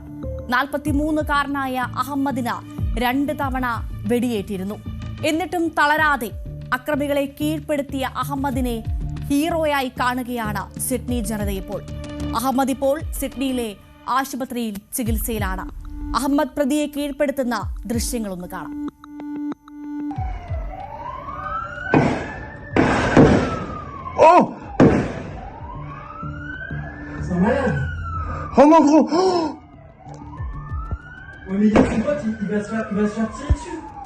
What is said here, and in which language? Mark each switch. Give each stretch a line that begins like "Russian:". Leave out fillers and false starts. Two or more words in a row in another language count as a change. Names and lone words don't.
Malayalam: 43-കാരനായ അഹമ്മദിന് 2 തവണ വെടിയേറ്റിരുന്നു. എന്നിട്ടും തളരാതെ അക്രമികളെ കീഴ്പ്പെടുത്തിയ അഹമ്മദിനെ ഹീറോയായി കാണുകയാണ് സിഡ്നി ജനത ഇപ്പോൾ. അഹമ്മദ് ഇപ്പോൾ സിഡ്നിയിലെ ആശുപത്രിയിൽ ചികിത്സയിലാണ്. അഹമ്മദ് പ്രതിയെ കീഴ്പ്പെടുത്തുന്ന ദൃശ്യങ്ങളൊന്ന് കാണാം.
French: Oh mon gros! Oh mais il y a son pote, il va se faire tirer dessus.